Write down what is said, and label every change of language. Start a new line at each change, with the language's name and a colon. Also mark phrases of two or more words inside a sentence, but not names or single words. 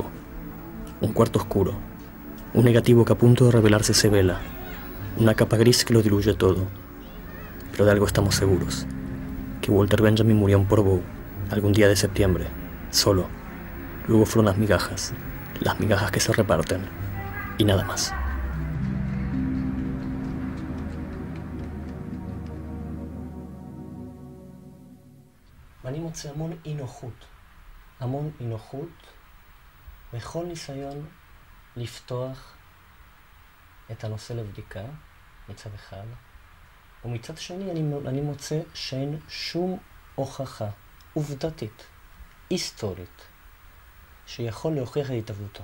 Spanish: Un cuarto oscuro, un negativo que a punto de revelarse se vela, una capa gris que lo diluye todo. Pero de algo estamos seguros, que Walter Benjamin murió en Portbou, algún día de septiembre, solo. Luego fueron las migajas que se reparten, y nada más.
Hebrew: אני מוצא המון אי-נוחות בכל ניסיון לפתוח את הנושא לבדיקה מצד אחד, ומצד שני אני מוצא שאין שום הוכחה עובדתית, היסטורית, שיכול להוכיח את התהוותו.